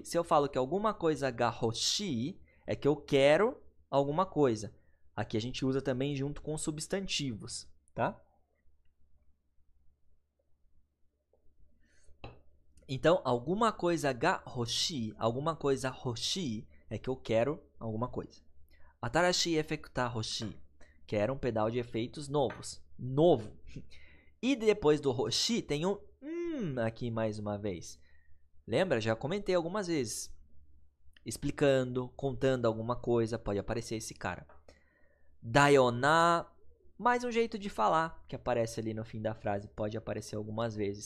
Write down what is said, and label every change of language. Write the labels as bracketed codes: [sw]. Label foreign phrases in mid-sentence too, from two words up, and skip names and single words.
[pt] Se eu falo que alguma coisa [ja] が欲しい, [pt] é que eu quero alguma coisa. Aqui a gente usa também junto com substantivos, tá? Então, alguma coisa [ja] が欲しい, [pt] alguma coisa hoshi, é que eu quero alguma coisa. [ja] 新しいエフェクター欲しい. [pt] Quero um pedal de efeitos novos. Novo. E depois do hoshi tem um aqui mais uma vez. Lembra? Já comentei algumas vezes. Explicando, contando alguma coisa, pode aparecer esse cara. Dayona, mais um jeito de falar que aparece ali no fim da frase, pode aparecer algumas vezes.